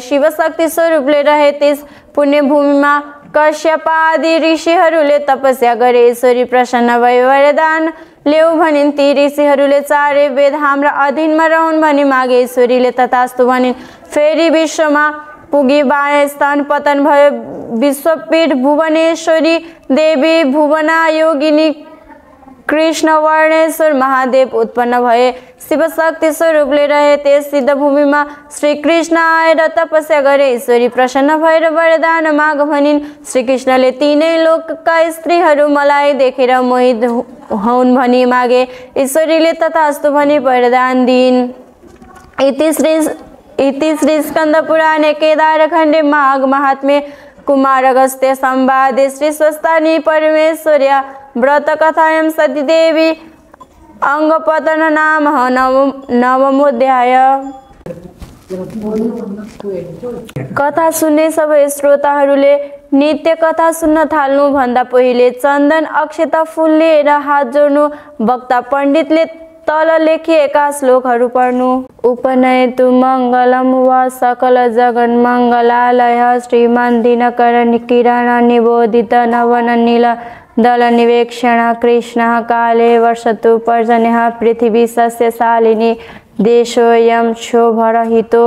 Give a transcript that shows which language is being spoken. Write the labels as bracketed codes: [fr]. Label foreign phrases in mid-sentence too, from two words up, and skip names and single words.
[ne] शिवशक्ति स्वरूपले रहे त्यस पुण्यभूमिमा कश्यपादि ऋषिहरूले तपस्या गरे। ईश्वरी प्रसन्न भए। वरदान ल्याऊ भनिन्। ती ऋषिहरूले चारै वेद हाम्रा अधीनमा रहन् भनी मागे। ईश्वरीले तथास्तु भनिन्। फेरि विश्वमा पुगी बायाँ स्थान पतन भयो। विश्वपीठ भुवनेश्वरी देवी, भुवना योगिनी, कृष्णवर्णेश्वर महादेव उत्पन्न भए। शिवशक्ति स्वरूपले रहे त्यस सिद्धभूमिमा श्रीकृष्ण आएर तपस्या गरे। ईश्वरी प्रसन्न भएर वरदान माग भनिन्। श्रीकृष्णले तीनै लोकका स्त्रीहरू मलाई देखेर मोहित हुन् भनी मागे। ईश्वरीले तथास्तु भनी वरदान दिइन्। [sa] इति श्री स्कन्द पुराणे केदारखण्डे माघ महात्म्ये कुमार अगस्त्य संवादे श्री स्वस्तानी परमेश्वर्या व्रत कथायां सतीदेवी अंगपतन नाम नवमोऽध्याय। [ne] कथा सुन्ने सबै श्रोताहरूले नित्य कथा सुन्न थाल्नु भन्दा पहिले चन्दन अक्षता फूल लिएर हात जोड्नु। वक्ता पण्डितले तल लेखिएका श्लोकहरू पढ्नु। [sa] उपनयतु मङ्गलं वा सकल जगन्मङ्गलालय श्रीमान् दिनकर किरण निबोधित नवन नील दल निवेक्षण कृष्णः काले वर्षतु पर्जन्यः पृथिवी सस्यशालिनी देशोऽयं क्षोभरहितो